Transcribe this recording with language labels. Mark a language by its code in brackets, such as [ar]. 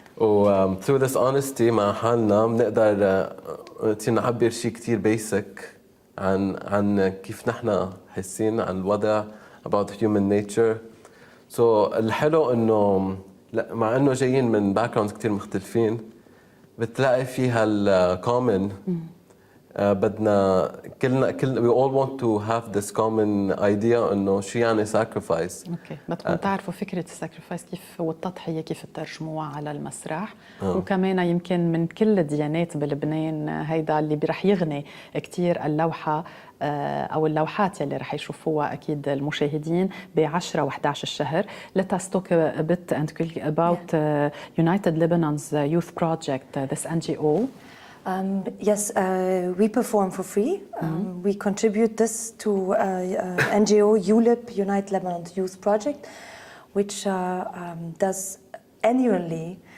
[ar] و [en] through this honesty [ar] مع حالنا بنقدر نعبر شيء كتير بيسك عن كيف نحن حاسين عن الوضع، [en] about human nature. [ar] So الحلو انه مع انه جايين من باك جراوندز كثير مختلفين، بتلاقي فيها الكومن بدنا كلنا [en] we all want to have this common idea [ar] انه شو يعني [en] sacrifice. [ar] اوكي، بدكم تعرفوا فكره الساكريفايس كيف والتضحيه كيف تترجموها على المسرح. وكمان يمكن من كل الديانات بلبنان هيدا اللي رح يغني كثير اللوحه او اللوحات يلي رح يشوفوها اكيد المشاهدين ب10 و11 الشهر. [en] Let us talk a bit and about United Lebanon's youth project, this NGO. Yes, we perform for free. We contribute this to NGO ULYP, Unite Lebanon's Youth Project, which does annually.